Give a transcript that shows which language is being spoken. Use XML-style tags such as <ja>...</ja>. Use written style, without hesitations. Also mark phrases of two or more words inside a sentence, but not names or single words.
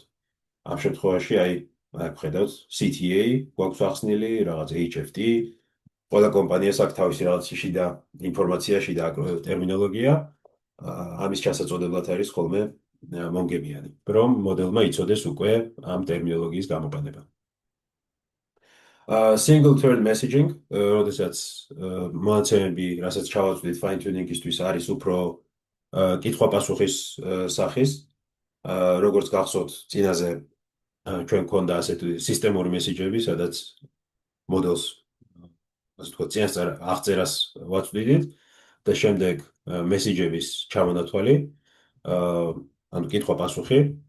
<ka>ამ შემთხვევაში აი აქ ხედავთ CTA გვაქვს ახსნილი, რაღაც HFT, ყველა კომპანიას აქვს თავისი რაღაც შიდა ინფორმაცია, შიდა ტერმინოლოგია. ამის ჩასაწოდებლად არის ხოლმე მომგებიანი, რომ მოდელმა იცოდეს უკვე ამ ტერმინოლოგიის გამოყენება.</ka> <en>Single thread messaging,</en> <ka>როდესაც მონაცემები, რასაც ჩავაწვდით</ka> <en>fine tuning-</en> <ka>ისთვის არის უფრო კითხვა-პასუხის სახის. როგორც გახსოვთ, წინაზე ჩვენ გვქონდა ასეთი სისტემური მესიჯები, სადაც მოდელს ასე ვთქვათ, წინასწარ აღწერას ვაწვდით და შემდეგ მესიჯების ჩამონათვალი, ანუ კითხვა-პასუხი.</ka>